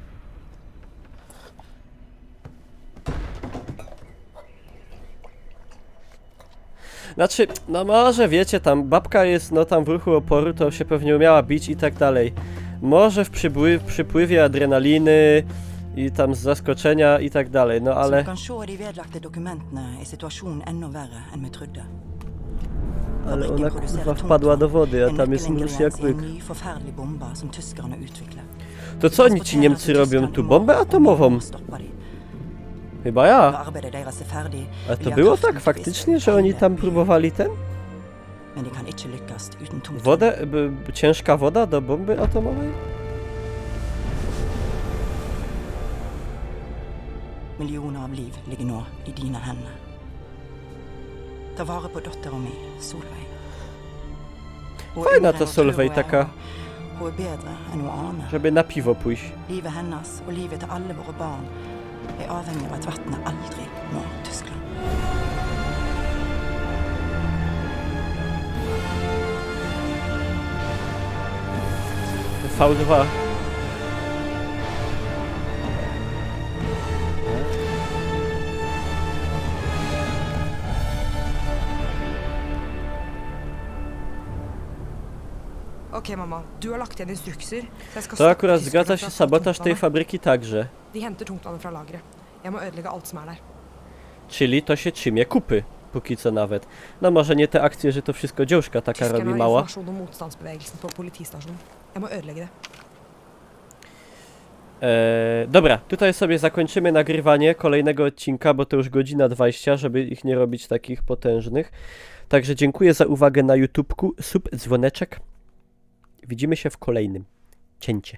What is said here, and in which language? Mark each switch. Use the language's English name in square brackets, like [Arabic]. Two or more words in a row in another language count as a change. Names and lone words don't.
[Polish] Znaczy, no może wiecie, tam babka jest, no tam w ruchu oporu, to się pewnie umiała bić i tak dalej. Może w przypływie adrenaliny i tam z zaskoczenia i tak dalej, no [Norwegian] Som [Polish] ale... [Norwegian] du kan se i de vedlagte dokumentene, er situasjonen enda verre enn vi trodde. [Polish] Ale [Norwegian] Fabrikken [Polish] ona [Norwegian] produserer [Polish] kurwa wpadła do wody, a [Norwegian] en [Polish] tam jest mróz jak [Norwegian] nøkkelingrediens i [Polish] łyk. [Norwegian] en ny, forferdelig bombe som tyskerne utvikler. [Polish] To co oni ci Niemcy robią tu? Bombę atomową? Chyba ja. [Norwegian] Arbeidet deres er ferdig. [Polish] A to było tak faktycznie, że oni tam próbowali ten? [Norwegian] Men de kan ikke lykkes uten tungtvann. [Polish] Wodę? Ciężka woda do bomby atomowej? [Norwegian] Millioner av liv ligger nå i dine hender. Ta vare på dattera mi, Solveig. Hun er [Polish] Fajna [Norwegian] yngre [Polish] to [Norwegian] enn hun [Polish] Solveig [Norwegian] tror hun er, [Polish] taka, [Norwegian] og hun er bedre enn hun aner. [Polish] żeby na piwo pójść. [Norwegian] Livet hennes og livet til alle våre barn er avhengig av at vannet aldri når Tyskland. V2. Ok, mamma. Du har lagt igjen instrukser. Så jeg skal [Polish] To [Norwegian] stoppe [Polish] akurat [Norwegian] tyskerne [Polish] zgadza [Norwegian] fra [Polish] się [Norwegian] å ta [Polish] sabotaż tej [Norwegian] tungtvannet. [Polish] fabryki także. [Norwegian] De henter tungtvannet fra lageret. Jeg må ødelegge alt som er der. [Polish] Czyli to się trzymie kupy. Póki co nawet. No może nie te akcje, że to wszystko dziążka taka [Norwegian] Tyskerne [Polish] robi [Norwegian] har [Polish] mała. [Norwegian] informasjon om motstandsbevegelsen på politistasjonen. Jeg må ødelegge det. [Polish] Dobra, tutaj sobie zakończymy nagrywanie kolejnego odcinka, bo to już godzina 20, żeby ich nie robić takich potężnych. Także dziękuję za uwagę na YouTubku, sub, dzwoneczek. Widzimy się w kolejnym cięcie.